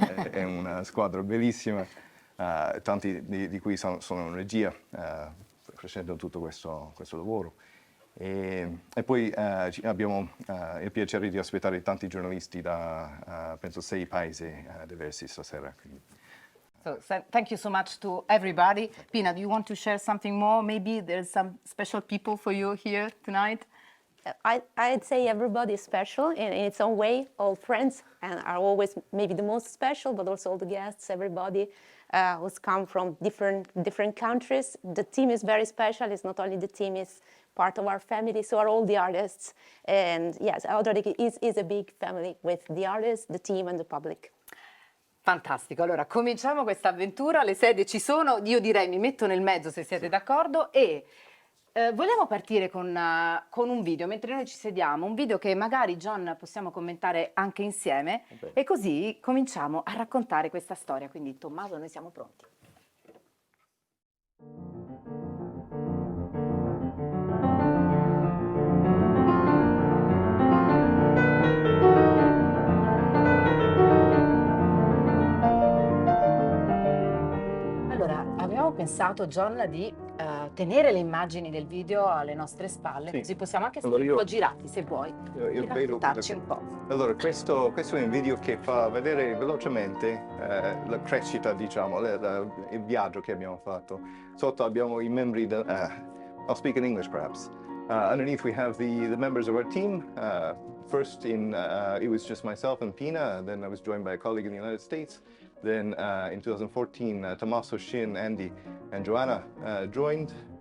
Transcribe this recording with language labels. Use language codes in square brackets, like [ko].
[it] È una squadra bellissima, tanti di cui sono in regia facendo tutto questo lavoro. E poi abbiamo il piacere di ospitare tanti giornalisti da penso 6 paesi diversi stasera. Quindi. [en] So thank you so much to everybody. Pina, do you want to share something more? Maybe there's some special people for you here tonight? I'd say everybody is special in its own way. All friends and are always maybe the most special, but also all the guests, everybody who's come from different countries. The team is very special. It's not only the team, it's part of our family, so are all the artists. And yes, Odradek is a big family with the artists, the team and the public. [it] Fantastico, allora cominciamo questa avventura, le sedie ci sono, io direi mi metto nel mezzo se siete d'accordo e vogliamo partire con un video, mentre noi ci sediamo, un video che magari John possiamo commentare anche insieme e così cominciamo a raccontare questa storia, quindi Tommaso noi siamo pronti. Abbiamo pensato, John, di tenere le immagini del video alle nostre spalle, sì. Così possiamo anche stare un po' girati, se vuoi, io raccontarci un po'. Allora, questo è un video che fa vedere velocemente la crescita, diciamo, il viaggio che abbiamo fatto. Sotto abbiamo i membri del... [en] I'll speak in English, perhaps. Underneath we have the members of our team. First it was just myself and Pina, and then I was joined by a colleague in the United States. Then in 2014, Tommaso, Shin, Andy, and Joanna joined.